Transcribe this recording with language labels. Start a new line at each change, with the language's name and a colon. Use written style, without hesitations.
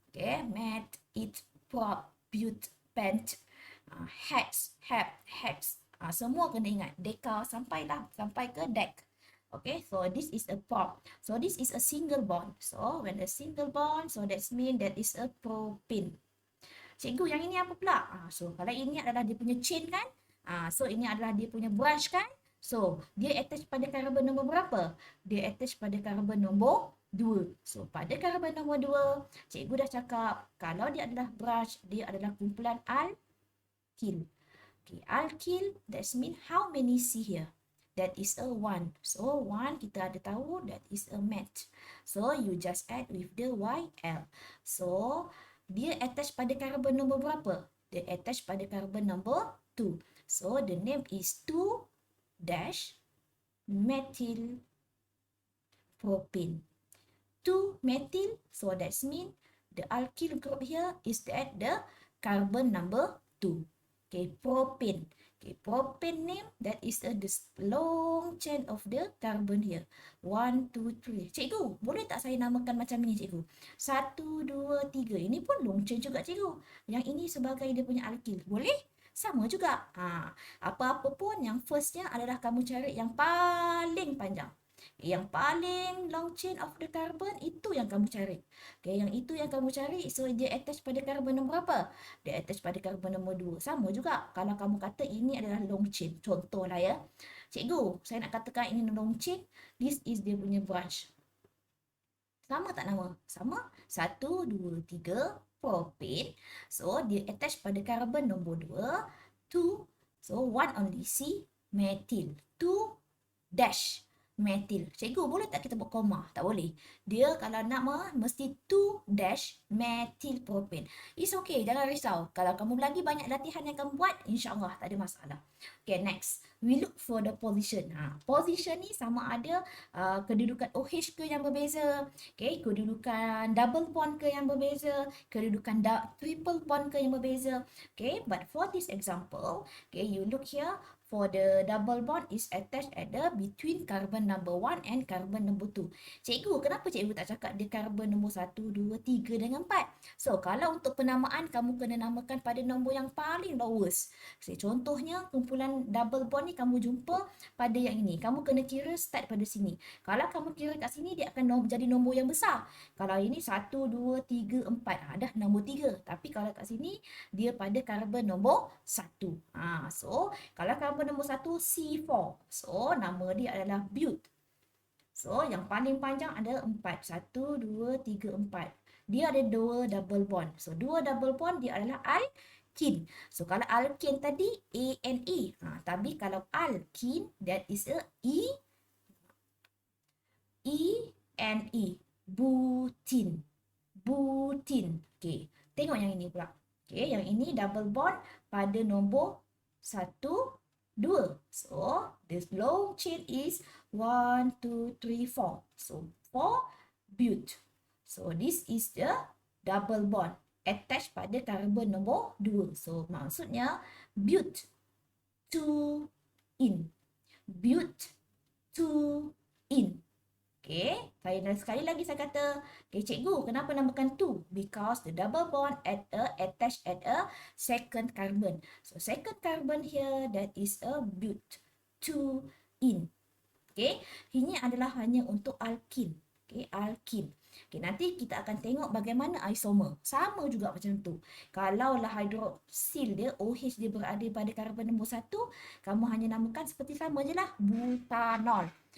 English: Okay, met, it, prop, but, pent, hex, heb, hex.
Malay: Semua kena ingat.
English: Deca
Malay: sampai ke
English: deck. Okay, so this is a prop. So this is a single bond. So when a single bond, so that's mean that is a propane.
Malay: Cikgu, yang ini apa pula? So kalau ini adalah dia punya chain kan? So ini adalah dia punya branch kan? So dia attach pada karbon nombor berapa? Dia attach pada karbon nombor 2. So pada karbon nombor 2, cikgu dah cakap kalau dia adalah branch, dia adalah kumpulan alkyl.
English: Okay, alkyl, that's mean how many C here? That is a 1. So 1
Malay: kita ada tahu
English: that is a met. So you just add with the YL.
Malay: So dia attach pada karbon nombor berapa? Dia attach pada karbon nombor 2.
English: So the name is 2-methyl propane. 2-methyl, so that's mean The alkyl group here is at the carbon number 2. Okay, propane. Okay, propane name, that is this long chain of the carbon here. 1, 2, 3.
Malay: Cikgu, boleh tak saya namakan macam ini, cikgu? 1, 2, 3. Ini pun long chain juga, cikgu. Yang ini sebagai dia punya alkyl. Boleh? Sama juga. Apa-apa pun yang firstnya adalah kamu cari yang paling panjang. Yang paling
English: long chain of the carbon
Malay: itu yang kamu cari. Okay, yang itu yang kamu cari. So dia attach pada carbon nombor berapa? Dia attach pada carbon nombor 2. Sama juga kalau kamu kata ini adalah long chain. Contohlah ya. Cikgu, saya nak katakan ini long chain.
English: This is
Malay: dia punya
English: branch.
Malay: Sama tak nama? Sama. 1, 2, 3. Propane. So dia attach pada carbon nombor 2. 2.
English: So 1 only C. Methyl. 2 dash methyl.
Malay: Cikgu, boleh tak kita buat koma? Tak boleh. Dia kalau nama mesti 2 dash methyl propane.
English: It's okay,
Malay: jangan risau. Kalau kamu lagi banyak latihan yang kamu buat, insyaAllah tak ada masalah.
English: Okay, next. We look for the position.
Malay: Position ni sama ada kedudukan OH ke yang berbeza. Okay, kedudukan double bond ke yang berbeza. Kedudukan triple bond ke yang berbeza.
English: Okay, but for this example, okay, you look here. For the double bond is attached at the between carbon number 1 and carbon number 2.
Malay: Cikgu, kenapa cikgu tak cakap dia carbon nombor 1, 2, 3 dengan 4? So, kalau untuk penamaan, kamu kena namakan pada nombor yang paling lowest. So, contohnya, kumpulan double bond ni kamu jumpa pada yang ini. Kamu kena kira start pada sini. Kalau kamu kira kat sini, dia akan jadi nombor yang besar. Kalau ini 1, 2, 3, 4. Dah nombor 3. Tapi kalau kat sini, dia pada carbon nombor 1. So, kalau carbon nombor 1 C4. So, nama dia adalah but. So, yang paling panjang ada 4. 1, 2, 3, 4. Dia ada 2 double bond. So, 2 double bond dia adalah alkene. So, kalau alkene tadi ANE. Tapi kalau
English: alkene, that is a ENE.
Malay: Butene. Butene. Okay. Tengok yang ini pula. Okay, yang ini double bond pada nombor 1, 2.
English: So, this long chain is 1, 2, 3, 4. So, 4 but. So, this is the double bond attached pada carbon nombor 2.
Malay: So, maksudnya but 2 in. But 2 in. Okay, sekali lagi saya kata, okay, cikgu, kenapa namakan 2?
English: Because the double bond attached at a second carbon. So, second carbon here, that is a but 2 in.
Malay: Okay, ini adalah hanya untuk alkene. Okay, alkene. Okay, nanti kita akan tengok bagaimana isomer. Sama juga macam tu. Kalaulah hydroxyl dia, OH dia berada pada karbon nombor 1, kamu hanya namakan seperti sama je lah, butanol.